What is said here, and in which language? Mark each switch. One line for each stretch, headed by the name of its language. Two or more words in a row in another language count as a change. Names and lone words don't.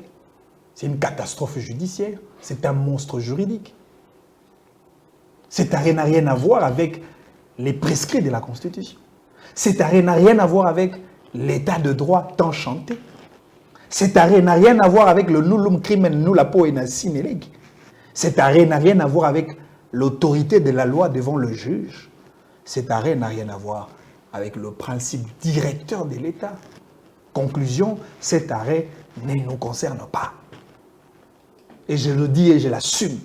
French: C'est une catastrophe judiciaire. C'est un monstre juridique. Cet arrêt n'a rien à voir avec les prescrits de la Constitution. Cet arrêt n'a rien à voir avec l'état de droit tant chanté. Cet arrêt n'a rien à voir avec le
Latin: nullum crimen nulla poena sine lege.
French: Cet arrêt n'a rien à voir avec l'autorité de la loi devant le juge. Cet arrêt n'a rien à voir avec le principe directeur de l'État. Conclusion, cet arrêt ne nous concerne pas. Et je le dis et je l'assume.